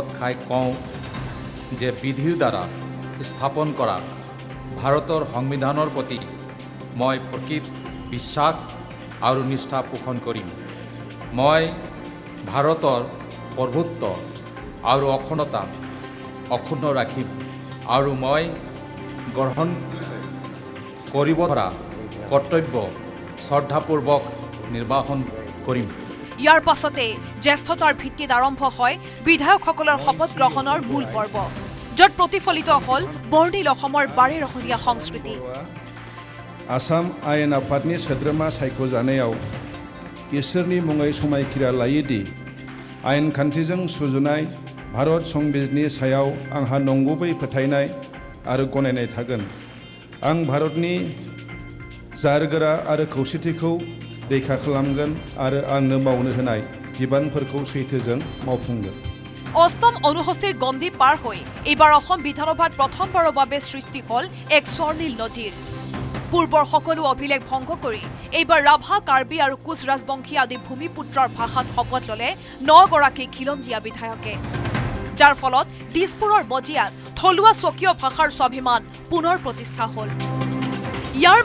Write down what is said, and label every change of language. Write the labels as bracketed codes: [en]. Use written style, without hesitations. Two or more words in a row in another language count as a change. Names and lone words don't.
[as] খাই কওঁ যে বিধিৰ দ্বাৰা স্থাপন কৰা ভাৰতৰ সংবিধানৰ প্ৰতি মই প্ৰকৃত বিশ্বাস আৰু নিষ্ঠা পোষণ কৰিম মই ভাৰতৰ প্ৰভুত্ব আৰু অখণ্ডতা অক্ষুণ্ণ ৰাখিম আৰু মই গ্ৰহণ কৰিব ধৰা কৰ্তব্য শ্ৰদ্ধাপূৰ্বক নিৰ্বাহন কৰিম ইয়াৰ পাছতে জ্যেষ্ঠতাৰ ভিত্তিত আৰম্ভ হয় বিধায়কসকলৰ শপত গ্ৰহণৰ মূল পৰ্ব য'ত প্ৰতিফলিত হ'ল বৰ্ণিল অসমৰ বাৰেৰহণীয়া সংস্কৃতি [brx] आसाम आयेन आफादनि सोद्रोमा सायख'जानायाव इसोरनि मुङै समायखिरा लायोदि आयेन खान्थिजों सुजुनाय भारत संबिजितनि सायाव आंहा नंगुबै फोथायनाय आरो गनायनाय थागोन आं भारतनि जारगोरा आरो खौसेथिखौ रैखा खालामगोन आरो आंनो मावनो होनाय बिबानफोरखौ सैथोजों मावफुंगोन [as] অষ্টম অনুসূচীৰ গণ্ডি পাৰ হৈ এইবাৰ অসম বিধানসভাত প্ৰথমবাৰৰ বাবে সৃষ্টি হ'ল এক স্বৰ্ণীল নজিৰ পূৰ্বৰ সকলো অভিলেখ ভংগ কৰি এইবাৰ ৰাভা কাৰ্বি আৰু কোচ ৰাজবংশী আদি ভূমিপুত্ৰৰ ভাষাত শপত ললে 9 গৰাকী খিলঞ্জীয়া বিধায়কে যাৰ ফলত দিছপুৰৰ মজিয়াত থলুৱা স্বকীয় ভাষাৰ স্বাভিমান পুনৰ প্ৰতিষ্ঠা হ'ল ইয়াৰ